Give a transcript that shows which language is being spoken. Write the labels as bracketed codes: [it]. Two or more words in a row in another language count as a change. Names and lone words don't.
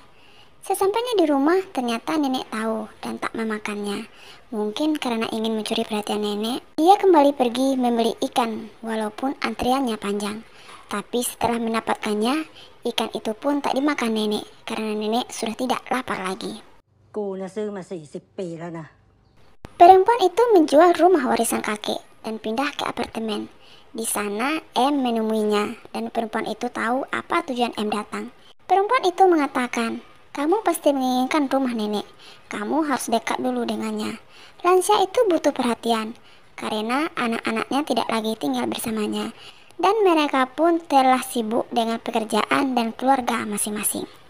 [id] Sesampainya di rumah, ternyata nenek tahu dan tak memakannya. Mungkin karena ingin mencuri perhatian nenek, dia kembali pergi membeli ikan walaupun antriannya panjang. Tapi setelah mendapatkannya, ikan itu pun tak dimakan nenek karena nenek sudah tidak lapar lagi. [th] กูนะซื้อมา40 ปีแล้วนะ [id] Perempuan itu menjual rumah warisan kakek dan pindah ke apartemen. Di sana M menemuinya dan perempuan itu tahu apa tujuan M datang. Perempuan itu mengatakan, "Kamu pasti menginginkan rumah nenek. Kamu harus dekat dulu dengannya." Lansia itu butuh perhatian karena anak-anaknya tidak lagi tinggal bersamanya dan mereka pun telah sibuk dengan pekerjaan dan keluarga masing-masing.